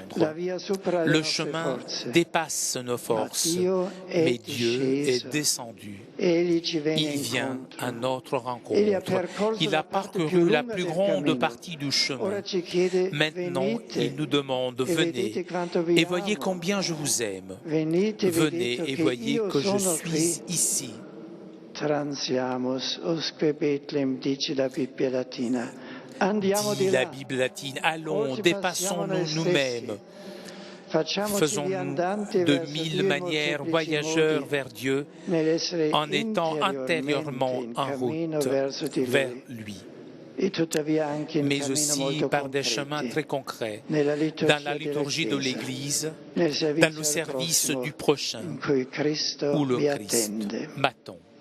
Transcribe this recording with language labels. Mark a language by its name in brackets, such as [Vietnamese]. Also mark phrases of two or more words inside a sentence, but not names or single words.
[French] Le chemin dépasse nos forces, mais Dieu est descendu. Il vient à notre rencontre. Il a parcouru la plus grande partie du chemin. Maintenant, il nous demande, venez et voyez combien je vous aime. Venez et voyez que je suis ici. [Latin] Transiamus usque Bethlehem, [Italian] dice la Bibbia latina. [French] Dit la Bible latine, allons, dépassons-nous nous-mêmes. Faisons-nous de mille manières voyageurs vers Dieu en étant intérieurement en route vers lui. Mais aussi par des chemins très concrets, dans la liturgie de l'Église, dans le service du prochain, où le Christ m'attend.